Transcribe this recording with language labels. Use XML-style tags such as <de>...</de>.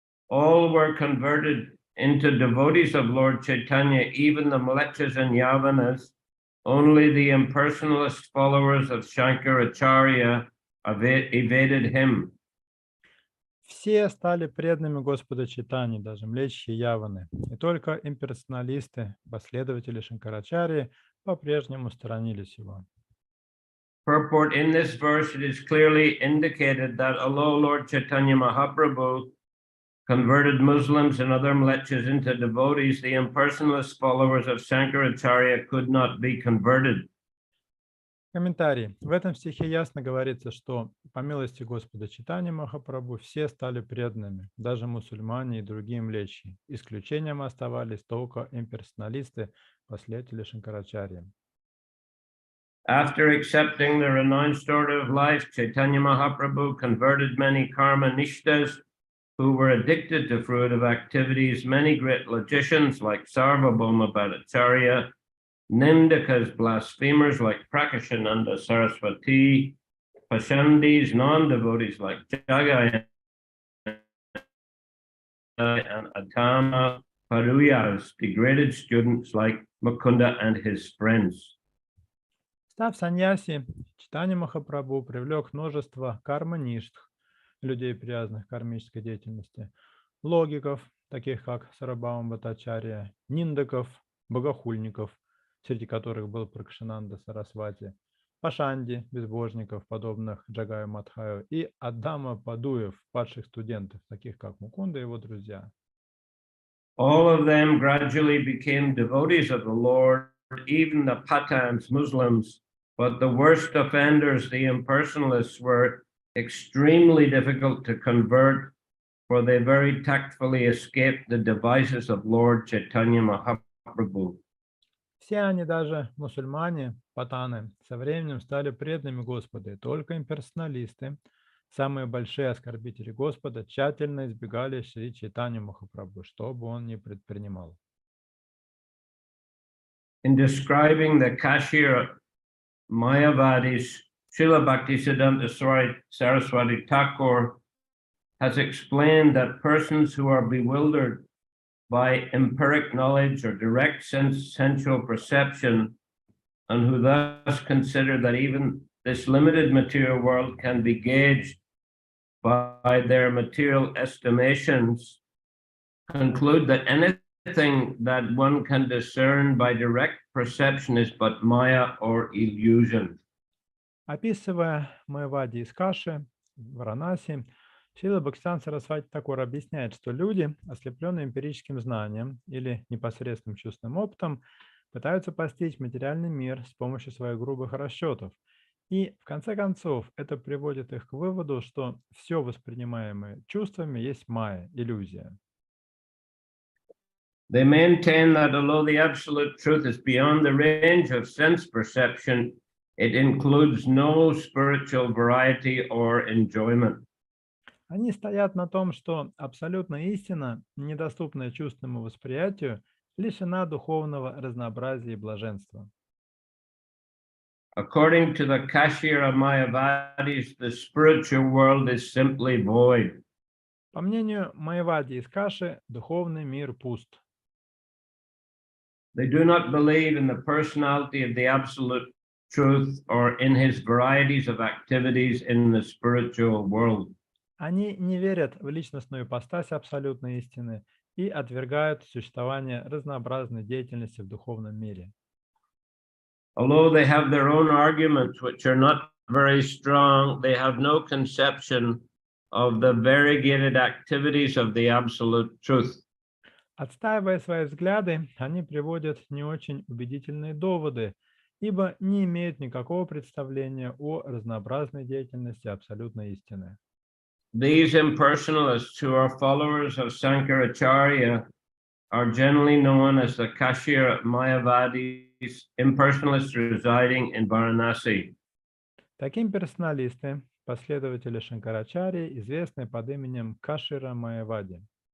<en>All were converted into devotees of Lord Chaitanya, even the Mlechas and Yavanas. Only the impersonalist followers of Shankaracharya evaded him.</en> <ru>Все стали преданными Господа Чайтаньи, даже млечьи яваны. И только имперсоналисты, последователи Шанкарачарьи, по-прежнему сторонились его.</ru> <en>Purport: in this verse, it is clearly indicated that although Lord Chaitanya Mahaprabhu converted Muslims and other mlechas into devotees, the impersonalist followers of Shankaracharya could not be converted.</en> <ru>Комментарий. В этом стихе ясно говорится, что по милости Господа Чайтаньи Махапрабху все стали преданными, даже мусульмане и другие млечьи. Исключением оставались только имперсоналисты, последователи Шанкарачарьи.</ru> <en>After accepting the renounced order of life, Chaitanya Mahaprabhu converted many karma nishtas who were addicted to fruitive activities. Many great logicians like Sarvabhauma Bhattacharya, Nimdakas, blasphemers like Prakashananda Saraswati, Pashandis, non-devotees like Jagai and Atama, Paruyas, degraded students like Mukunda and his friends.</en> <ru>Став саньяси, Чайтанья Махапрабху привлек множество карма-ништх, людей, привязанных к кармической деятельности, логиков, таких как Сарвабхаума Бхаттачарья, ниндаков, богохульников, среди которых был Пракашананда Сарасвати, пашанди, безбожников, подобных Джагаю Мадхаю, и Аддама Падуев, падших студентов, таких как Мукунда и его друзья.</ru> <en>All of them gradually became devotees of the Lord, even the Pathans, Muslims, but the worst offenders, the impersonalists, were extremely difficult to convert, for they very tactfully escaped the devices of Lord Chaitanya Mahaprabhu.</en> <ru>Все они, даже мусульмане, патаны, со временем стали преданными Господа, и только имперсоналисты, самые большие оскорбители Господа, тщательно избегали Шри Чайтаньи Махапрабху, что бы он ни предпринимал.</ru> <en>In describing the Kashira Mayavadis, Srila Bhaktisiddhanta Saraswati Thakur has explained that persons who are bewildered by empiric knowledge or direct sensual perception, and who thus consider that even this limited material world can be gauged by their material estimations, conclude that anything that one can discern by direct perception is but maya or illusion.</en> <ru>Описывая Майавади из Каши, Варанаси, Шрила Бхактисиддханта Сарасвати Тхакур объясняет, что люди, ослепленные эмпирическим знанием или непосредственным чувственным опытом, пытаются постичь материальный мир с помощью своих грубых расчетов. И, в конце концов, это приводит их к выводу, что все воспринимаемое чувствами есть майя, иллюзия.</ru> <en>They maintain that although the absolute truth is beyond the range of sense perception, it includes no spiritual variety or enjoyment.</en> <ru>Они стоят на том, что абсолютная истина, недоступная чувственному восприятию, лишена духовного разнообразия и блаженства.</ru> <en>According to the Kashira Mayavadis, the spiritual world is simply void.</en> <ru>По мнению Майавади из Каши, духовный мир пуст.</ru> <en>They do not believe in the personality of the absolute truth or in his varieties of activities in the spiritual world.</en> <ru>Они не верят в личностную ипостась абсолютной истины и отвергают существование разнообразной деятельности в духовном мире.</ru> <en>Although they have their own arguments, which are not very strong, they have no conception of the variegated activities of the absolute truth.</en> <ru>Отстаивая свои взгляды, они приводят не очень убедительные доводы, ибо не имеют никакого представления о разнообразной деятельности абсолютной истины.</ru> <en>These impersonalists who are followers of Sankaracharya are generally known as the Kashira Mayavadis, impersonalists residing in Varanasi.</en> <ru>Таким персоналисты, последователи Шанкарачарьи, известны под именем Кашира Майявади.</ru>